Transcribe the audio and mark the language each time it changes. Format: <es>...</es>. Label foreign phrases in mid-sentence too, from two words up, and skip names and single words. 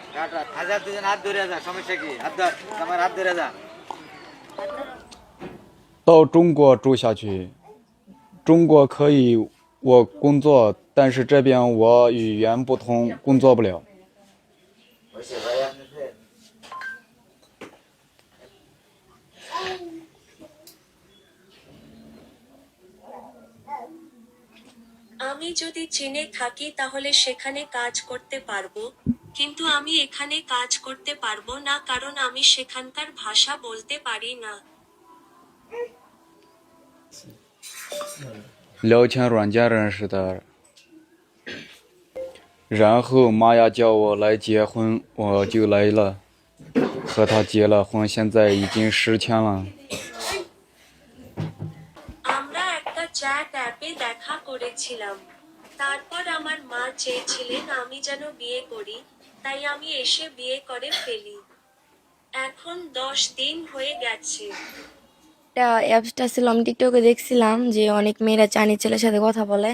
<bn>হাজার দুজন হাত ধরে যা, সমস্যা কি? হাত ধর, আমার হাত ধরে যা।</bn> <zh>到中国住下去，中国可以我工作，但是这边我语言不通，工作不了。</zh> <bn>আমি যদি চীনে থাকি তাহলে সেখানে কাজ করতে পারবো, কিন্তু আমি এখানে কাজ করতে পারবো না কারণ আমি সেখানকার ভাষা বলতে পারি না।</bn> <zh>聊天软件认识的，然后妈呀叫我来结婚，我就来了，和他结了婚，现在已经10天了。</zh> <bn>আমরা একটা চ্যাট অ্যাপে দেখা করেছিলাম, তারপর আমার মা চেয়েছিলেন আমি যেন বিয়ে করি, তাই আমি এসে বিয়ে করে ফেলি। এখন 10 দিন হয়ে গেছে। একটা অ্যাপসটা ছিল, আমি টিকটকে দেখছিলাম যে অনেক মেয়েরা চাইনিজ ছেলের সাথে কথা বলে।</bn>